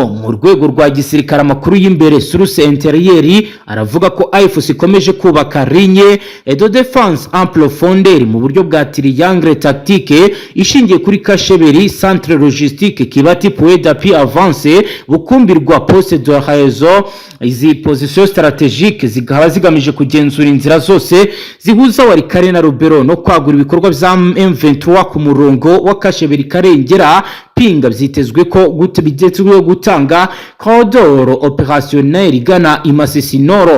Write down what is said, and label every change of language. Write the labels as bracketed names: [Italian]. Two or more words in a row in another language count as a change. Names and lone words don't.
[Kinyarwanda] Mu rwego rwa gisirikare amakuru y'imbere [French] source intérieure [Kinyarwanda] aravuga ko AFC ikomeje kubaka [French] ligne de défense en profondeur [Kinyarwanda] mu buryo bwa [French] triangle tactique [Kinyarwanda] ishingiye kuri Kasheberi [French] centre logistique, [Kinyarwanda] Kibati [French] point d'appui avancé, [Kinyarwanda] Bukumbirwa [French] poste de réseau. [Kinyarwanda] Izi [French] position strategique [Kinyarwanda] zigaba zigamije kugenzura inzira zose zihuza Warikare na Rubero no kwagura ibikorwa bya M23 ku murongo wa Kasheberi Karengera. Pinga byitezwe ko gutanga [French] corridor opérationnel [Kinyarwanda] igana Imasisi Nord.